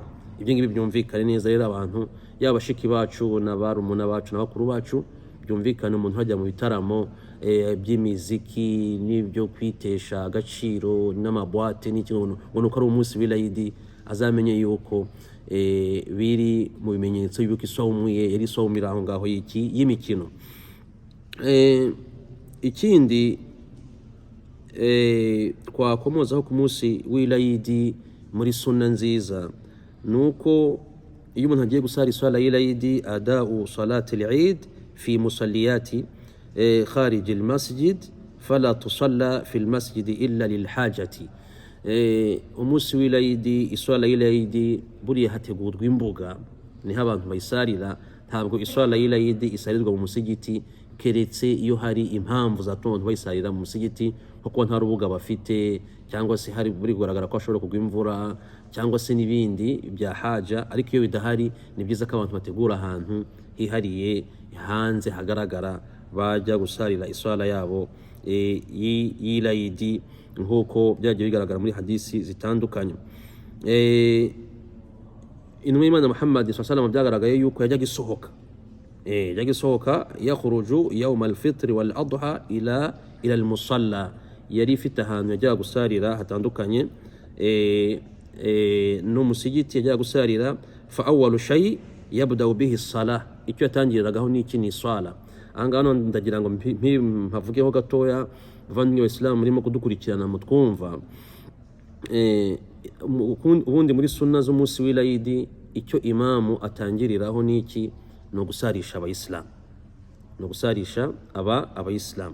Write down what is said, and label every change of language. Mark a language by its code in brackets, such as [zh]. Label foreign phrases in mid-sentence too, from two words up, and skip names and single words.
[rw] Ibyo ngibi byumvikane neza rero abantu, yaba bashiki bacu n'abarumuna bacu n'abakuru bacu, byumvikane umuntu hajya mu bitaramo by'imiziki n'ibyo kwitesha agaciro n'amabwate n'ikintu ngo nuko ari umunsi w'Eid, azamenye yuko biri mu bimenyetso y'uko isawmu ye yari isawmu aho ngaho y'imikino. Ikindi twakomozaho ku munsi w'Eid muri sunna nziza nuko iyo umuntu agiye gusara isala y'Eid, [ar] أداء صلاة العيد في مصلاة خارج المسجد فلا تصلى في المسجد إلا للحاجة. [rw] Umunsi w'Eid, isala y'Eid buriya hategurwa imbuga niho abantu bayisarira. Ntabwo isala y'Eid isarirwa mu musigiti keretse iyo hari impamvu zatuma abantu bayisarira mu musigiti, nko kuba nta rubuga bafite, cyangwa se hari buri kugaragara ko ashobora kugwa imvura, cyangwa se n'ibindi bya haja. Ariko iyo bidahari, ni byiza ko abantu bategura ahantu hihariye hanze hagaragara bajya gusarira isala yabo y'Eid, nk'uko byagiye bigaragara muri hadisi zitandukanye. Intumwa y'Imana Muhammad [ar] صلى الله عليه وسلم [rw] byagaragaye yuko yajyaga isohoka [ar] يخرج يوم الفطر والأضحى إلى المصلى. [rw] Yari ifite ahantu yajyaga gusarira hatandukanye no musigiti yajyaga gusarira. [ar] فأول شيء يبدأ به الصلاة, [rw] icyo yatangiragaho ni iki? Ni sala. Ahangaha ndagira ngo mpavugeho gatoya bavandimwe b'Islam murimo kudukurikirana mutwumva. Ubundi muri sunna z'umunsi w'Eid icyo imamu atangiriraho ni iki? No gusarisha abayisilamu, no gusarisha abayisilamu.